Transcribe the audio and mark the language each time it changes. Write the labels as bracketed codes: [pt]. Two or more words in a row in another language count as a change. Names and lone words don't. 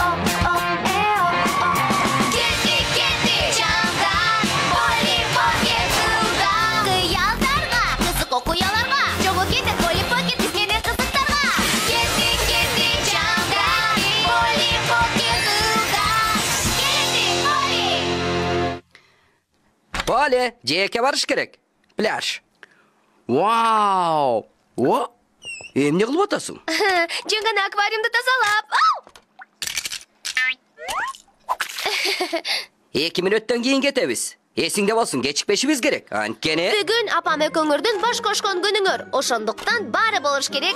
[ky] Кетти, чаңдан, Полли Покет сылдан. Кыялдарга, кызык окуяларга, жолго кетет Полли Покет изгене кызыктарга. Кетти, чаңдан, Полли Покет сылдан. Кетти, Полли. [uz] Polly, jeyakka barish kerak. Plyaj. [ky] Wow! О, эмне кылып атасың? Жөн гана аквариумду тазалап. 2 мүнөттөн кийин кетебиз. Эсиңде болсун, кечикпешибиз керек. Анткени Бүгүн апам экөөңөрдүн баш кошкон күнүңөр. Ошондуктан баары болуш керек.